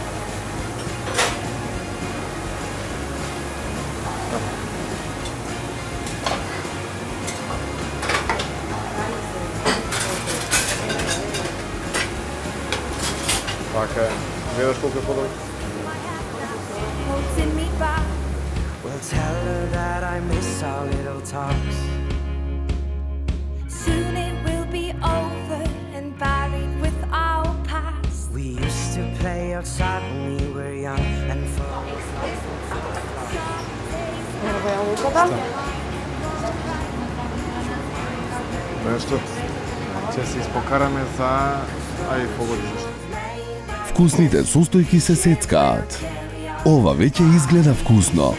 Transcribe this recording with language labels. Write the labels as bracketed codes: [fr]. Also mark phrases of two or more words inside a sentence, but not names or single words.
[mk] Така е. Гледаш колку е подобро? [en] Holding me back. We'll tell her that I miss our little talks. Soon it will be over and buried with our past. We used to play outside when we were young and full. [mk] Нешто ќе се испокараме за ај погоди зашто. Вкусните состојки се сецкаат. Ова веќе изгледа вкусно.